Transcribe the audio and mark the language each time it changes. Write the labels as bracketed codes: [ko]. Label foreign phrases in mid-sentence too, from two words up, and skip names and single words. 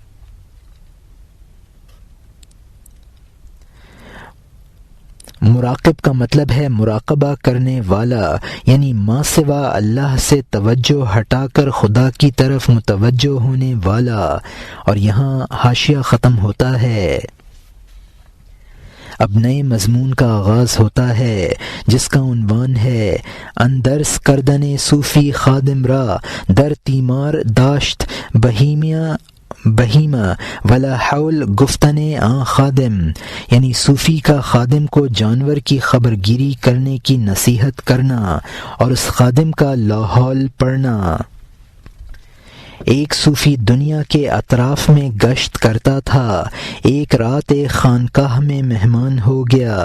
[ur] مراقب کا مطلب ہے مراقبہ کرنے والا، یعنی [ar] ما سوا اللہ [ur] سے توجہ ہٹا کر خدا کی طرف متوجہ ہونے والا۔ اور یہاں حاشیہ ختم ہوتا ہے۔ اب نئے مضمون کا آغاز ہوتا ہے جس کا عنوان ہے [fa] اندرس کردن صوفی خادم را در تیمار داشت بہیمہ ولا حول گفتن آن خادم، [ur] یعنی صوفی کا خادم کو جانور کی خبر گیری کرنے کی نصیحت کرنا اور اس خادم کا لاحول پڑھنا۔ ایک صوفی دنیا کے اطراف میں گشت کرتا تھا، ایک رات ایک خانقاہ میں مہمان ہو گیا۔